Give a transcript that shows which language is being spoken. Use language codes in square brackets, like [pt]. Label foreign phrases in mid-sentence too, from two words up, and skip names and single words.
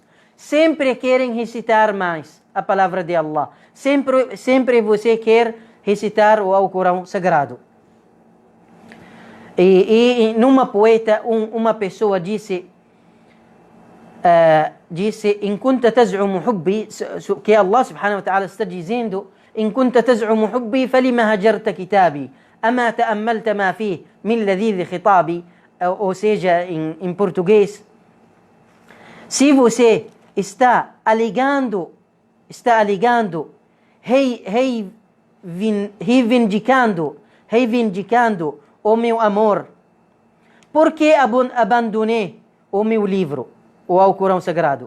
[pt] Sempre querem recitar mais a palavra de Allah. Sempre você quer recitar o Alcorão Sagrado. E numa poeta, uma pessoa disse, [ar] إن كنت تزعم حبي, [pt] que Allah [ar] سبحانه وتعالى [pt] está dizendo, [ar] إن كنت تزعم حبي فلما هجرت كتابي أما تأملت ما فيه من لذيذ خطابي. [pt] Ou seja, em português, se você está alegando, reivindicando o meu amor, por que abandonei o meu livro, o Alcorão Sagrado?